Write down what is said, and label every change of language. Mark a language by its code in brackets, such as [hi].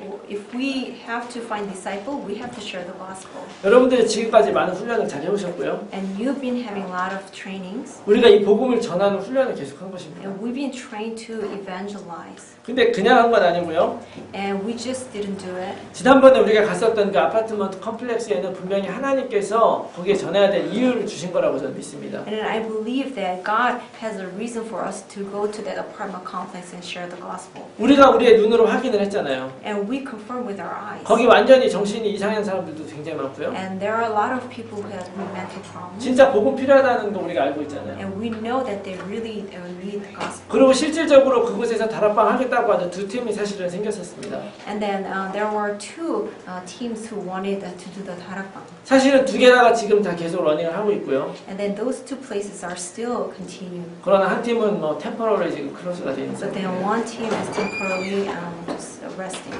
[en] If we have to find disciple, we have to share the gospel. [ko] 여러분들이 지금까지 많은 훈련을 잘 해오셨고요. [en] And you've been having a lot of trainings, [ko] 우리가 이 복음을 전하는 훈련을 계속한 것입니다. [en] and we've been trained to evangelize. [ko] 근데 그냥 한 건 아니고요. [en] And we just didn't do it. [ko] 지난번에 우리가 갔었던 그 아파트먼트 컴플렉스에는 분명히 하나님께서 거기에 전해야 될 이유를 주신 거라고 저는 믿습니다. [en] And I believe that God has a reason for us to go to that apartment complex and share the gospel. [ko] 우리가 우리의 눈으로 확인을 했잖아요. [en] And we confirm with our eyes. [ko] 거기 완전히 정신이 이상한 사람들도 굉장히 많고요. [en] And there are a lot of people who have mental problems. [ko] 진짜 복음 필요하다는 거 우리가 알고 있잖아요. [en] And we know that they really need the gospel. [ko] 그리고 실질적으로 그곳에서 다락방 하겠다고 하는 두 팀이 사실은 생겼었습니다. [en] And then there were 2 teams who wanted to do the darakbang. [ko] 사실은 두 개다가 지금 다 계속 러닝을 하고 있고요. [en] And then those 2 places are still continuing. [ko] 그러나 한 팀은 뭐 템퍼러리 지금 크로스가 되어 있는 [en] But then [ko] 상태예요. [en] one team is temporarily just resting.